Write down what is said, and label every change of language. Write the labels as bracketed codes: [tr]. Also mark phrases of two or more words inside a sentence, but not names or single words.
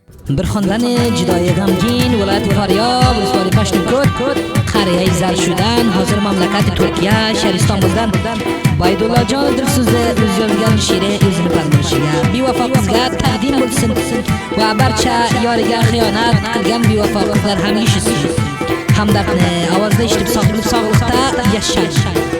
[uz] Bir xonadoni judoyi g'amgin viloyat Faryab [fa] ولسوالی پشتونکوت قریه زرشودن حاضر [uz] mamlakati Turkiya shahar Istanbuldan Baydulla jon Dilso'zda o'z yozgan she'ri o'zini parvarishiga bevafo qizga taqdim bo'lsin va barcha yoriga xiyonat qilgan bevafo qizlar ham yashasin. Hamdardni ovozda eshitib sog'likda yashang.